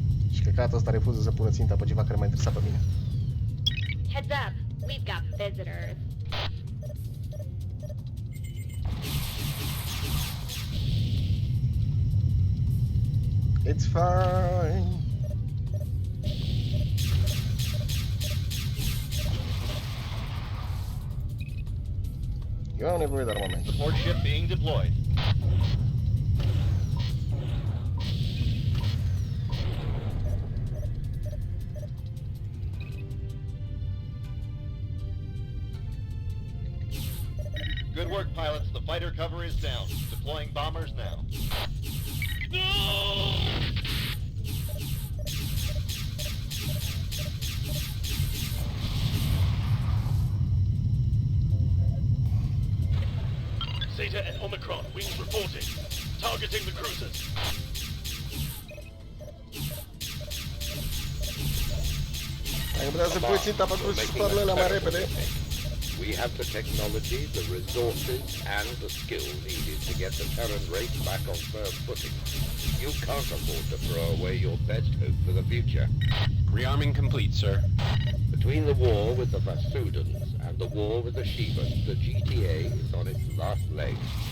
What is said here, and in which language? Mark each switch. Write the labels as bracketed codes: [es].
[ro] Și căcatul ăsta refuză să pună ținta pe ceva care m-a interesat pe mine. [en] Heads up, we've got visitors. It's fine. [ro] Eu am nevoie de armament. [en] Support ship being deployed. Good work, pilots. The fighter cover is down. Deploying bombers now. No! Zeta and Omicron, wings reporting. Targeting the cruisers. [ro] Dacă putea să pui ținta pentru sparlele mai repede. [en] We have the technology, the resources, and the skill needed to get the Terran race back on firm footing. You can't afford to throw away your best hope for the future. Rearming complete, sir. Between the war with the Vasudans and the war with the Shivans, the GTA is on its last legs.